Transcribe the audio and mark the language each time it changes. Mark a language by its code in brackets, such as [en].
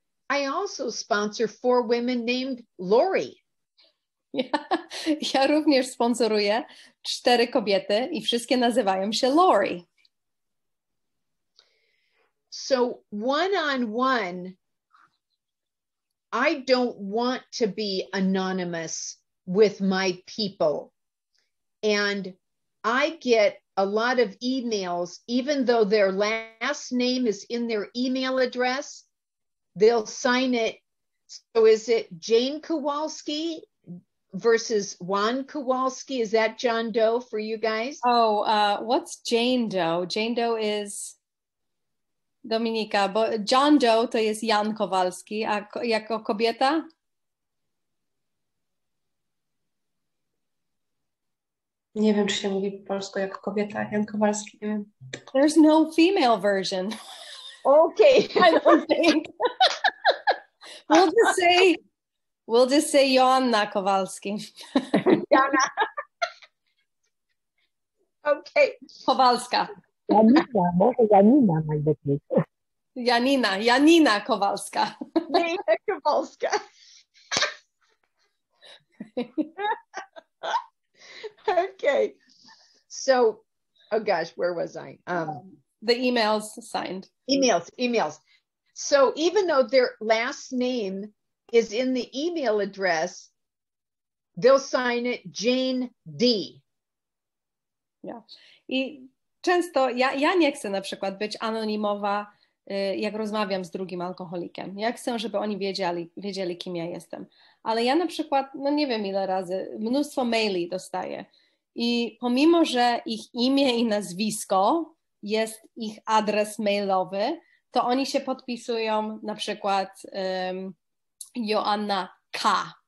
[en] I also sponsor 4 women named Lori. [pl] Ja również sponsoruję 4 kobiety i wszystkie nazywają się Lori. [en] So one-on-one, I don't want to be anonymous with my people. And I get a lot of emails, even though their last name is in their email address, they'll sign it. So is it Jane Kowalski versus Juan Kowalski? Is that John Doe for you guys? Oh, what's Jane Doe? Jane Doe is Dominika, [pl] bo John Doe to jest Jan Kowalski, a jako kobieta? Nie wiem, czy się mówi po polsku jako kobieta, Jan Kowalski, nie wiem. [en] There's no female version. Okay. I don't think. We'll just say Joanna Kowalski. [pl] Jana. [en] Okay. [pl] Kowalska. Janina, może Janina najlepiej. Janina Kowalska. Janina Kowalska. [en] Okay. So, oh gosh, where was I? The emails signed. Emails. So even though their last name is in the email address, they'll sign it Jane D. Yeah. [pl] I często ja nie chcę na przykład być anonimowa, jak rozmawiam z drugim alkoholikiem. Ja chcę, żeby oni wiedzieli, kim ja jestem. Ale ja na przykład, no nie wiem ile razy, mnóstwo maili dostaję. I pomimo, że ich imię i nazwisko jest ich adres mailowy, to oni się podpisują na przykład Joanna K.